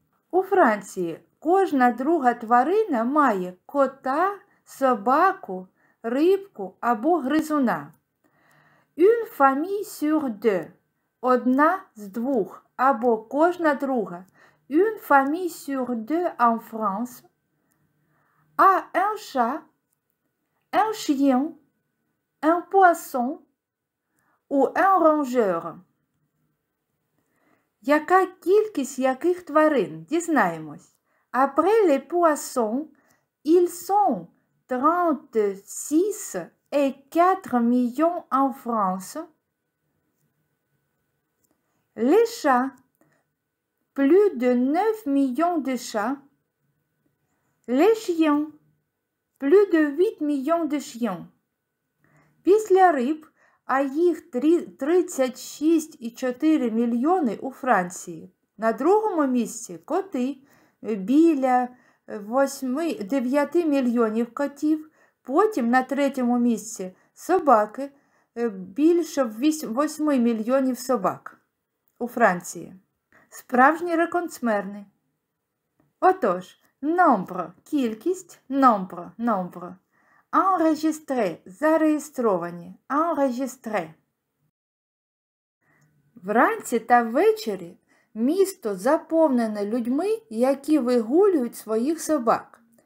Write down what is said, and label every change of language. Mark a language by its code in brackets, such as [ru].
[uk] У Франції кожна друга тварина має кота, собаку, рибку або гризуна. [fr] Une famille sur deux. [uk] Одна з двох або кожна друга. [fr] Une famille sur deux en France a un chat, un chien, un poisson ou un rongeur. [uk] Яка кількість яких тварин? Дізнаємось. [fr] Après les poissons, ils sont 36 et 4 millions en France. Les chats, plus de 9 millions de chats. Les chiens, plus de 8 millions de chiens. [uk] Після риб, а їх 36,4 мільйони у Франції. На другому місці коти, біля 9 мільйонів котів. Потім на третьому місці собаки, більше 8 мільйонів собак у Франції. Справжні рекордсмени. Отож, nombre – кількість, nombre. [fr] Enregistré – [uk] зареєстровані, [fr] enregistré. [uk] Вранці та ввечері місто заповнене людьми, які вигулюють своїх собак.